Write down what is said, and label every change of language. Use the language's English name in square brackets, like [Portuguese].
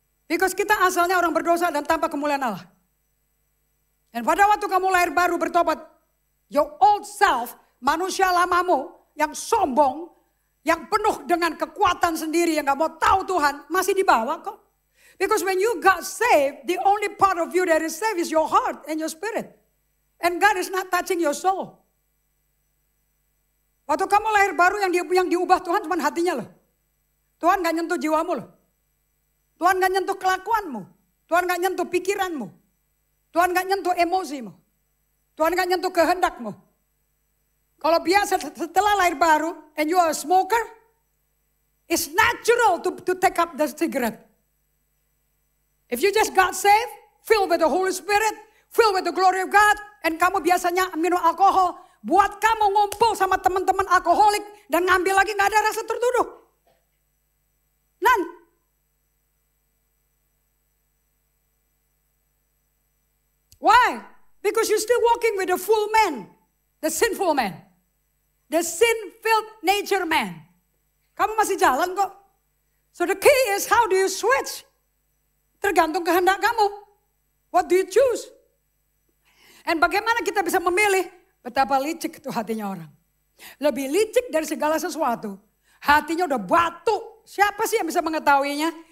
[English] Because [Indonesian] kita asalnya orang berdosa dan tanpa kemuliaan Allah. Dan pada waktu kamu lahir baru bertobat. [English] Your old self, [Indonesian] manusia lamamu yang sombong. Yang penuh dengan kekuatan sendiri yang gak mau tahu Tuhan. Masih dibawa kok. [English] Because when you got saved, the only part of you that is saved is your heart and your spirit. And God is not touching your soul. [Indonesian] Waktu kamu lahir baru yang diubah Tuhan cuma hatinya loh. Tuhan gak nyentuh jiwamu loh. Tuhan gak nyentuh kelakuanmu. Tuhan gak nyentuh pikiranmu. Tuhan gak nyentuh emosimu. Tuhan gak nyentuh kehendakmu. Kalau biasa setelah lahir baru [English] and you are a smoker, it's natural to take up the cigarette. If you just got saved, filled with the Holy Spirit, filled with the glory of God, and [Indonesian] kamu biasanya minum alkohol, buat kamu ngumpul sama teman-teman alkoholik dan ngambil lagi gak ada rasa tertuduh. [English] None. Why? Because you're still walking with the full man, the sinful man, the sin-filled nature man. [Indonesian] Kamu masih jalan kok. [English] So the key is how do you switch? [Indonesian] Tergantung kehendak kamu. [English] What do you choose? And [Indonesian] bagaimana kita bisa memilih betapa licik itu hatinya orang. Lebih licik dari segala sesuatu. Hatinya udah batu. Siapa sih yang bisa mengetahuinya?